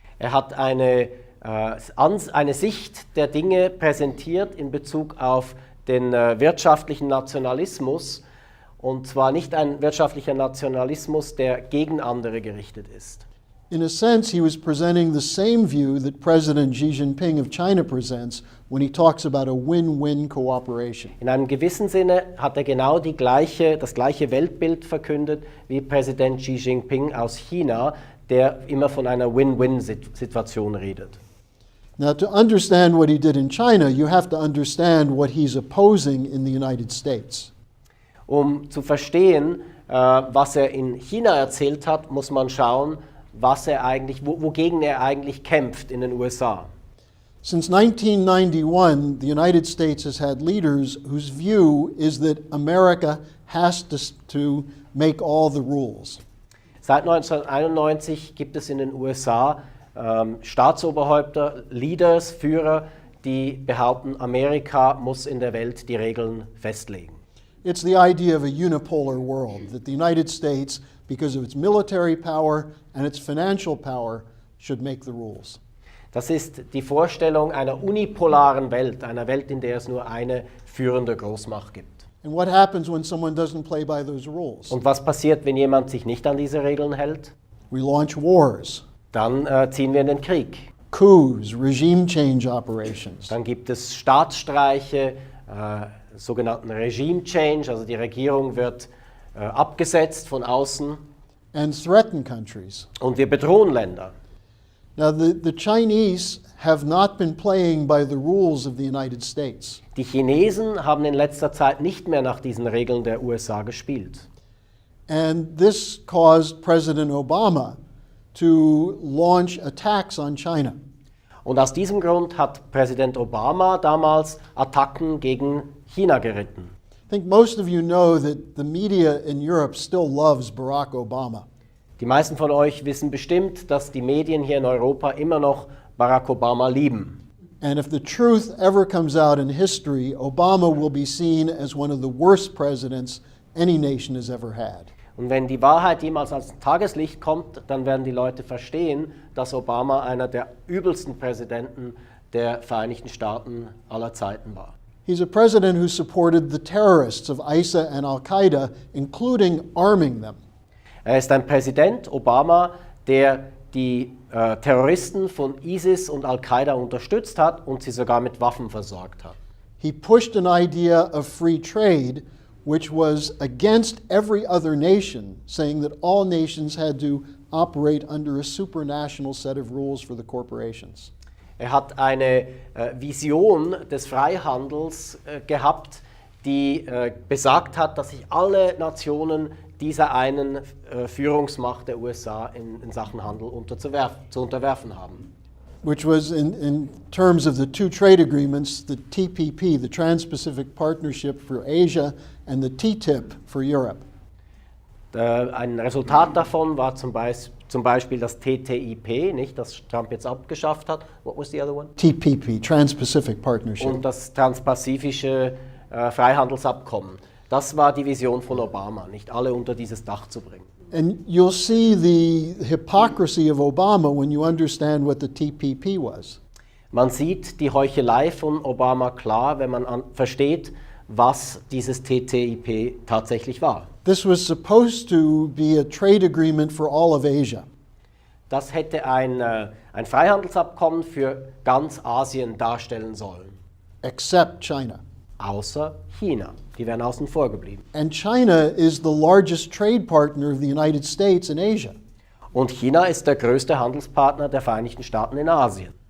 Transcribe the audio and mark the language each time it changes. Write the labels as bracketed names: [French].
[German] Er hat eine Sicht der Dinge präsentiert in Bezug auf den wirtschaftlichen Nationalismus, und zwar nicht ein wirtschaftlicher Nationalismus, der gegen andere gerichtet ist. [English] In a sense, he was presenting the same view that President Xi Jinping of China presents when he talks about a win-win cooperation. [German] In einem gewissen Sinne hat er genau das gleiche Weltbild verkündet wie Präsident Xi Jinping aus China, der immer von einer Win-Win-Situation redet. [English] Now, to understand what he did in China, you have to understand what he's opposing in the United States. [German] Um zu verstehen, was er in China erzählt hat, muss man schauen, wogegen er eigentlich kämpft in den USA. [English] Since 1991, the United States has had leaders whose view is that America has to make all the rules. [German] Seit 1991 gibt es in den USA Staatsoberhäupter, Leaders, Führer, die behaupten, Amerika muss in der Welt die Regeln festlegen. [English] It's the idea of a unipolar world, that the United States, because of its military power and its financial power, should make the rules. [German] Das ist die Vorstellung einer unipolaren Welt, einer Welt, in der es nur eine führende Großmacht gibt. [English] And what happens when someone doesn't play by those rules? [German] Und was passiert, wenn jemand sich nicht an diese Regeln hält? [English] We launch wars, [German] Dann ziehen wir in den Krieg. [English] coups, regime change operations. [German] Dann gibt es Staatsstreiche, sogenannten Regime Change, also die Regierung wird abgesetzt von außen [English] And threaten countries. [German] und wir bedrohen Länder. [English] Now, the Chinese have not been playing by the rules of the United States. [German] Die Chinesen haben in letzter Zeit nicht mehr nach diesen Regeln der USA gespielt. [English] And this caused President Obama to launch attacks on China. [German] Und aus diesem Grund hat Präsident Obama damals Attacken gegen China geritten. [English] I think most of you know that the media in Europe still loves Barack Obama. [German] Die meisten von euch wissen bestimmt, dass die Medien hier in Europa immer noch Barack Obama lieben. [English] And if the truth ever comes out in history, Obama will be seen as one of the worst presidents any nation has ever had. [German] Und wenn die Wahrheit jemals ans Tageslicht kommt, dann werden die Leute verstehen, dass Obama einer der übelsten Präsidenten der Vereinigten Staaten aller Zeiten war. [English] He's a president who supported the terrorists of ISIS and Al-Qaeda, including arming them. [German] Er ist ein Präsident, Obama, der die Terroristen von ISIS und Al-Qaida unterstützt hat und sie sogar mit Waffen versorgt hat. [English] He pushed an idea of free trade, which was against every other nation, saying that all nations had to operate under a supranational set of rules for the corporations. [German] Er hat eine Vision des Freihandels gehabt, die besagt hat, dass sich alle Nationen dieser einen Führungsmacht der USA in Sachen Handel zu unterwerfen haben. [English] Which was in terms of the two trade agreements, the TPP, the Trans-Pacific Partnership for Asia, and the TTIP for Europe. [German] Ein Resultat davon war zum Beispiel das TTIP, nicht, das Trump jetzt abgeschafft hat. [English] What was the other one? TPP, Trans-Pacific Partnership. [German] Und das transpazifische Freihandelsabkommen. Das war die Vision von Obama, nicht alle unter dieses Dach zu bringen. [English] And you'll see the hypocrisy of Obama when you understand what the TPP was. [German] Man sieht die Heuchelei von Obama klar, wenn man versteht, was dieses TTIP tatsächlich war. [English] This was supposed to be a trade agreement for all of Asia. [German] Das hätte ein Freihandelsabkommen für ganz Asien darstellen sollen, [English] Except China. [German] außer China. Die wären außen vor geblieben. [English] And China is the largest trade partner of the United States in Asia. [German] Und China ist der größte Handelspartner der Vereinigten Staaten in Asien.